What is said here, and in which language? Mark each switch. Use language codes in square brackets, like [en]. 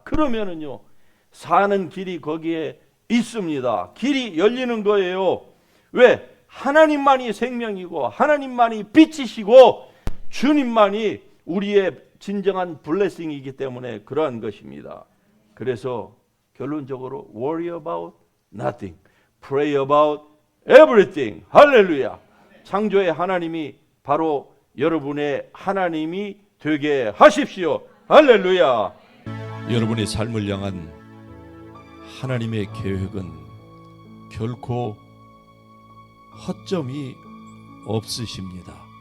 [ko] 그러면은요, 사는 길이 거기에 있습니다. 길이 열리는 거예요. 왜? 하나님만이 생명이고 하나님만이 빛이시고 주님만이 우리의 진정한 블레싱이기 때문에 그러한 것입니다. 그래서 결론적으로 [en] worry about nothing, pray about everything. [ko] 할렐루야. 창조의 하나님이 바로 여러분의 하나님이 되게 하십시오. 할렐루야. 여러분의 삶을 향한 하나님의 계획은 결코 허점이 없으십니다.